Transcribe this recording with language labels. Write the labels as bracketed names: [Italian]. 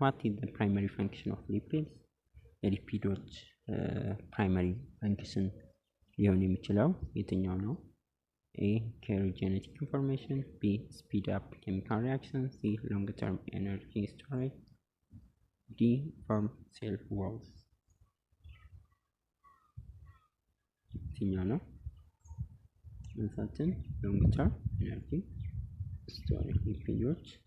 [English] what is the primary function of lipids? [Amharic] የሊፒዶች ፕራይመሪ ፈንክሽን ሊሆን የሚችለው የትኛው ነው? [English] A. carry genetic information. B. speed up chemical reactions. C. long term energy storage. D. form cell walls። [Amharic] የትኛው ነው መልሳችን? [English] long term energy storage። ሊፒዶች